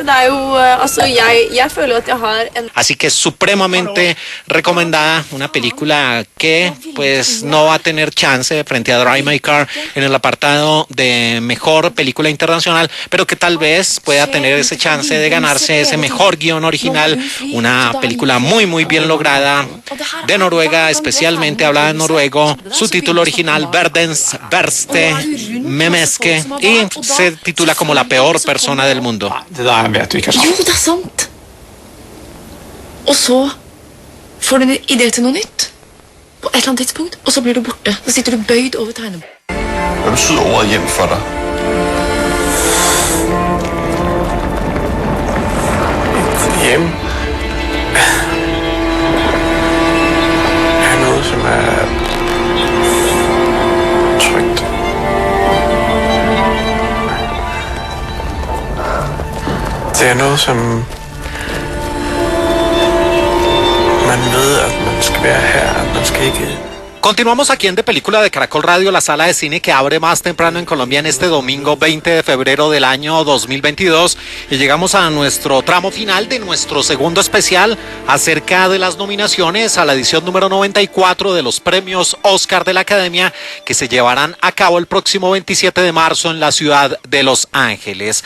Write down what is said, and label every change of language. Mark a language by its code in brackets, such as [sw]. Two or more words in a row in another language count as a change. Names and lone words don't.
[es] Así que supremamente recomendada, una película que pues no va a tener chance frente a Drive My Car en el apartado de mejor película internacional, pero que tal vez pueda tener ese chance de ganarse ese mejor guión original, una película muy muy bien lograda de Noruega, especialmente hablada en noruego. Su título original, Verdens verste menneske, y se titula como La peor persona del mundo. [no] Jo, det er sant. Og så får du en idé til noe nytt på et eller annet tidspunkt, og så blir du borte. Da sitter du bøyd over tegnebordet. [da] Hvad betyder ordet hjem for dig? Hjem er noget, som er trygt. Det er noget, som man ved, at man skal være her, at man skal ikke... [es] Continuamos aquí en De Película de Caracol Radio, la sala de cine que abre más temprano en Colombia en este domingo 20 de febrero del año 2022, y llegamos a nuestro tramo final de nuestro segundo especial acerca de las nominaciones a la edición número 94 de los premios Oscar de la Academia, que se llevarán a cabo el próximo 27 de marzo en la ciudad de Los Ángeles.